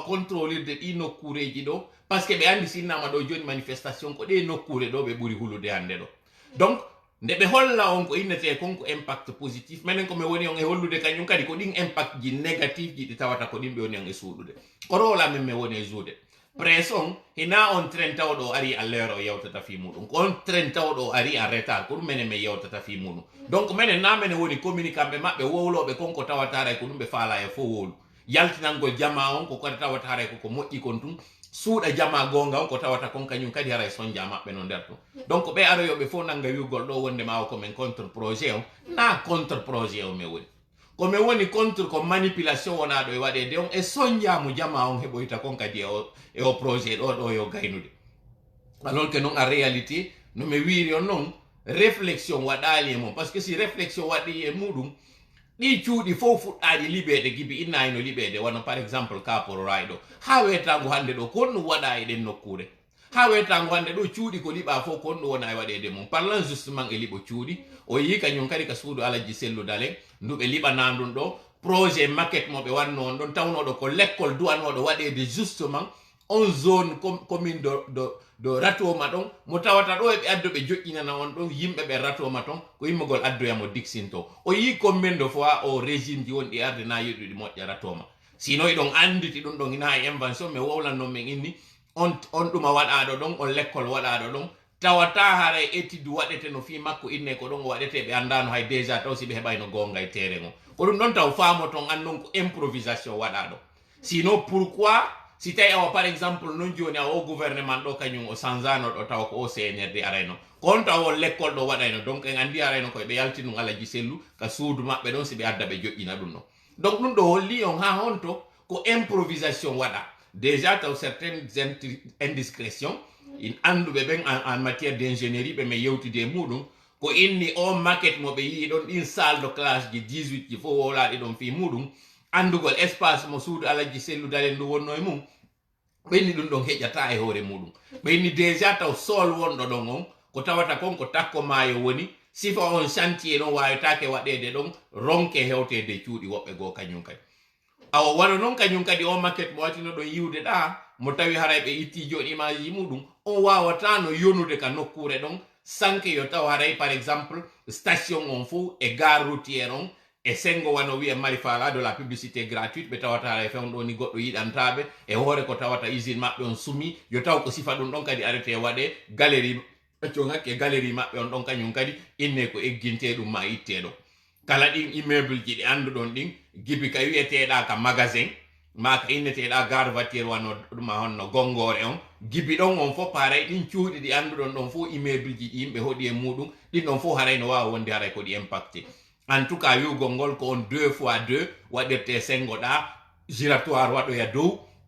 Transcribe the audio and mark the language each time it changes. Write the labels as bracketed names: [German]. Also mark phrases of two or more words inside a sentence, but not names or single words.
[Fula] contrôlirde ɗi nokkureji ɗo [French] par ce que [Fula] ɓe andi sinnama ɗo joni manifestation ko ɗe nokkure ɗo ɓe ɓuuri hulude hande ɗo donc nde ɓe holla on ko innete kon ko [French] impact positif [Fula] minen komi woni on e hollude kañum kadi ko ɗin impact ji négatif ji ɗi tawata ko ɗin ɓe woni on e suuɗude ko rola min mi woni e juude presse on hina on train tawɗo ari [French] à l'heure [Fula] o yewtata fi muɗum ko on train tawɗo ari [French] en retard [Fula] ko ɗum menen min yewtata fi muɗum donc minen na menen woni communiquant maɓɓe wowloɓe konko tawatara ko ɗum ɓe faala e fo wowlu yaltinangol jama on ko kadi tawatara koko moƴƴi kon tum suuɗa jama gonga on ko tawata kon kañum kadi hara e sonja maɓɓe no nder tum donc ɓe aroyoɓe fof nanga wiugol ɗo wonde ma o komin [French] contre projet [Fula] o na [French] contre projet [Fula] o mi woni komi woni contre ko manipulation wonaɗo e waɗede on e sonjamu jama on heɓoyta kon kadi e o projet ɗo yo gaynude [French] alors que non en réalité [Fula] no mi wiri on noon réflexion waɗali e mum [French] par ce que [Fula] si réflexion waɗi e muɗum ɗi cuuɗi fof fuɗɗaɗi liɓede gibi innayi no liɓede wano [French] par exemple [Fula] kaporo ray ɗo ha wetango hande ɗo ko ɗum waɗa e ɗen nokkure ha wetango hande ɗo cuuɗi ko liɓa fof ko ɗum wona e waɗede mum [French] parlant justement [Fula] e liɓo cuuɗi o yi kañum kadi ka suudu alaji sellu dalen nduɓe liɓana ɗum ɗo [French] projet maquette [Fula] mo ɓe wanno on ɗon tawnoɗo ko l'école duwanoɗo waɗede justement on [French] zone commune de [Fula] ratoma ɗon mo tawata ɗo eɓe addo ɓe joƴƴinana on ɗon yimɓe ɓe ratoma ton ko yimmugol addoyamo dixinto o yi [French] combien de fois [Fula] o régime ji wonɗi arde na yiɗuɗi moƴƴa ratoma sino ɗon anditi ɗum ɗon ina e invention mi wowlannon min inni on ɗuma waɗaɗo ɗon on l'école waɗaɗo ɗon tawata hara étude waɗete no fi makko inne ko ɗon waɗete ɓe andano hay déjà taw si ɓe heɓayno gonga e terrain o ko ɗum ɗon taw faamo ton andon ko improvisation waɗaɗo [French] sinon pourquoi [Fula] si tawi awa [French] par exemple [Fula] non joni awa o gouvernement ɗo kañum o sanzano ɗo tawa ko o CNRD arayno ko on taw o l'école ɗo waɗayno donc en andi arayno koye ɓe yalti ɗum alaji sellu ka suudu maɓɓe ɗon si ɓe adda ɓe joƴƴina ɗum ɗon donc ɗum ɗo holli on ha honto ko improvisation waɗa déjà taw [French] certaines indiscrétion [Fula] in anduɓe ɓen [French] en matière d' ingénierie [Fula] ɓe min yewtide muɗum ko inni o maquette mo ɓe yii ɗon ɗin [French] salle de classe [Fula] ji 18 ji fof wowlaɗi ɗon fi muɗum andugol espace mo suudu alaji sellu dalen ndu wonno e mum ɓenni ɗum ɗon heƴata e hoore muɗum ɓenni déjà taw sol wonɗo ɗon on ko tawata kon ko takko maayo woni sifa on chantier ɗon wawetake waɗede ɗon ronke hewtede cuuɗi woɓɓe goo kañum kadi awa waɗa noon kañum kadi o maquette mo watino ɗon yiwde ɗa mo tawi haray ɓe itti joni image ji muɗum on wawata no yonude ka nokkure ɗon sanke yo taw haray [French] par exemple station [Fula] on fo e [French] gare routiére [Fula] on e sengo wano wi'a mari fala [French] de la publicité gratuite [Fula] ɓe tawata haray fewn ɗo ni goɗɗo yiɗantaɓe e hoore ko tawata usine maɓɓe on sumi yo taw ko sifa ɗum ɗon kadi arrêté waɗe galerie con hakke galerie maɓɓe on ɗon kañum kadi inne ko egginte ɗum ma itteɗo kala ɗin immeuble ji ɗi anduɗon ɗin gibi ka wiyeteɗa ka magasin ma ka inneteɗa [French] gare voiture [Fula] wano ɗuma honno gongore on gibi ɗon on fof haray ɗin cuuɗi ɗi anduɗon ɗon fof immeuble ji ɗi yimɓe hoɗi e muɗum ɗin ɗon fof haray no wawa wonde haray koɗi [French] impacté en tout cas [Fula] wiwgol ngol ko on 2 fois 2 waɗirte sengo ɗa giratoire waɗoya dow